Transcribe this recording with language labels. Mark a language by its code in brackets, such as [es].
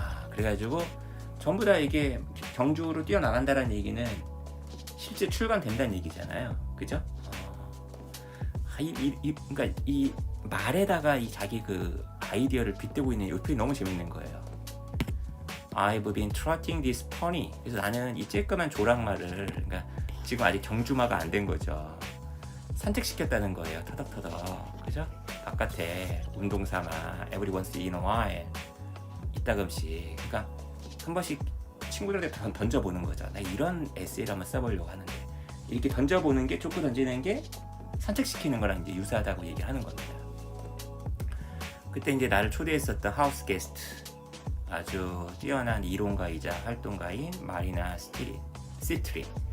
[ko] 그래가지고 전부 다 이게 경주로 뛰어나간다는 얘기는 실제 출간된다는 얘기잖아요. 그죠? 그러니까 이 말에다가 이 자기 그 아이디어를 빗대고 있는 이 표현이 너무 재밌는 거예요. [en] I've been trotting this pony. [ko] 그래서 나는 이 쬐끄만 조랑말을, 그러니까 지금 아직 경주마가 안 된 거죠. 산책시켰다는 거예요. 터덕터덕. 그죠? 바깥에 운동 삼아 [en] every once in a while. [ko] 이따금씩. 그러니까 한 번씩 친구들한테 던져보는 거죠. 나 이런 에세이를 한번 써보려고 하는데, 이렇게 던져보는 게, 쫓고 던지는 게 산책시키는 거랑 이제 유사하다고 얘기하는 겁니다. 그때 이제 나를 초대했었던 하우스 게스트, 아주 뛰어난 이론가이자 활동가인 마리나 시트리.